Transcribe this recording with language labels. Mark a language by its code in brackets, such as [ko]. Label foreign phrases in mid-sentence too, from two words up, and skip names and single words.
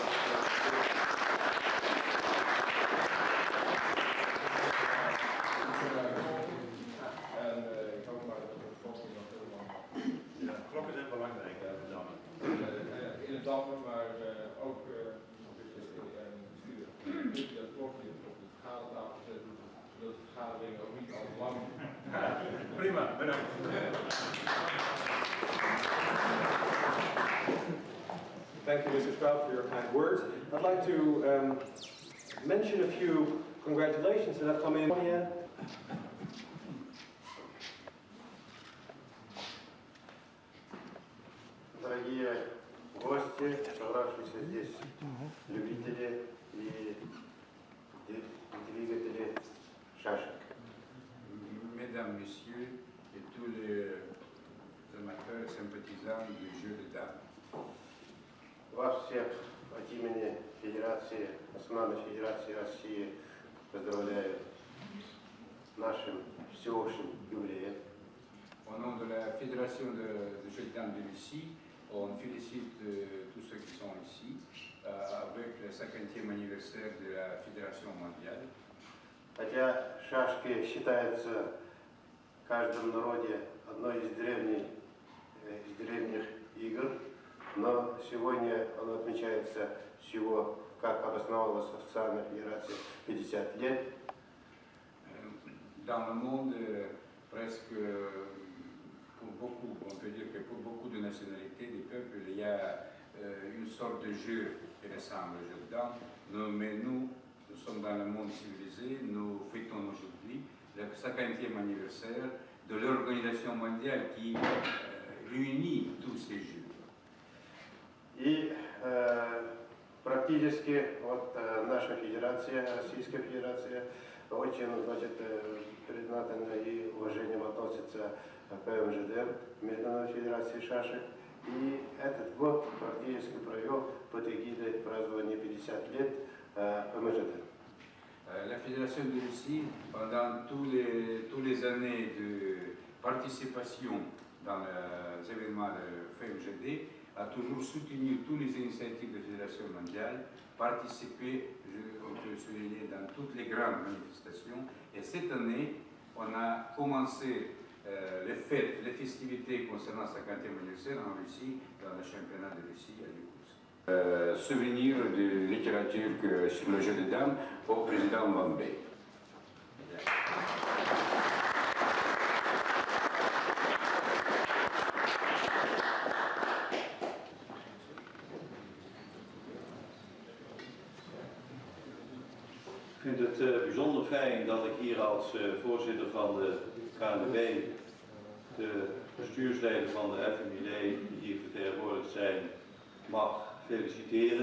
[nl] En ik hoop maar dat het klok nog helemaal... Ja, klokken zijn belangrijk in het dammen. In het dammen, maar ook bestuur. Dat klokje op de vergadertafel zetten, zodat de vergadering ook niet al te lang is. Prima, bedankt. [en] Thank you, Mr. Stroud, for your kind words. I'd like to mention a few congratulations that have come in. [ru] Дорогие гости, собравшиеся здесь любители и двигатели шашек. [fr] Mesdames, Messieurs et tous les amateurs et sympathisants du jeu de dames. [ru] Вас всех от имени Федерации, Национальной Федерации России поздравляю с нашим всеобщим юбилеем. [fr] Au nom de la Fédération de jeux de dames de Russie, on félicite tous ceux qui sont ici avec le 50e anniversaire de la Fédération mondiale. [ru] Хотя шашки считаются в каждом народе одной из древних игр, но сегодня оно отмечается всего, как обосновалась официальная федерация, 50 лет. [fr] Dans le monde, presque pour beaucoup, on peut dire que pour beaucoup de nationalités, des peuples, il y a une sorte de jeu qui ressemble au jeu de dames. Mais nous sommes dans le monde civilisé, nous fêtons aujourd'hui le 50e anniversaire de l'organisation mondiale qui réunit tous ces jeux. [ru] И практически вот наша федерация, Российская Федерация, очень, значит, признательно и уважением относится к ФМЖД, Международной Федерации шашек. И этот год практически провел под эгидой празднования 50 лет ФМЖД. [fr] La Fédération de Russie, pendant tous les années de participation dans les événements de FMJD, a toujours soutenu toutes les initiatives de la Fédération mondiale, participé, on peut souligner, dans toutes les grandes manifestations. Et cette année, on a commencé les fêtes, les festivités concernant le 50e anniversaire en Russie, dans le championnat de Russie à Yokoutsk. Souvenir de littérature sur le jeu de dames au président Van Beek. [nl] Ik vind het bijzonder fijn dat ik hier als voorzitter van de KNVB de bestuursleden van de FMJD die hier vertegenwoordigd zijn mag feliciteren.